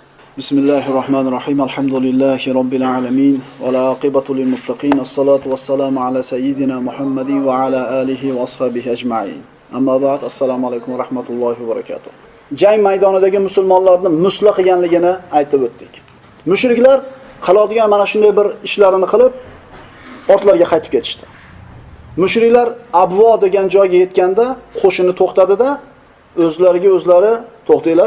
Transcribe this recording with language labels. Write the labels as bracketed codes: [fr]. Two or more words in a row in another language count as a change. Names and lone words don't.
[ar] بسم الله الرحمن الرحيم. الحمد لله رب العالمين. والعاقبة للمتقين. والصلاة والسلام على سيدنا محمد وعلى آله وأصحابه أجمعين. أما بعد. السلام عليكم ورحمة الله وبركاته. [uz] Jang maydonidagi musulmonlarni musla qilganligini aytib o'tdik. Mushriklar qiladigan mana shunday bir ishlarini qilib ortlariga qaytib ketishdi. Mushriklar Abvo degan joyga yetganda qo'shini to'xtadi-da, o'zlariga o'zlari to'xtanglar.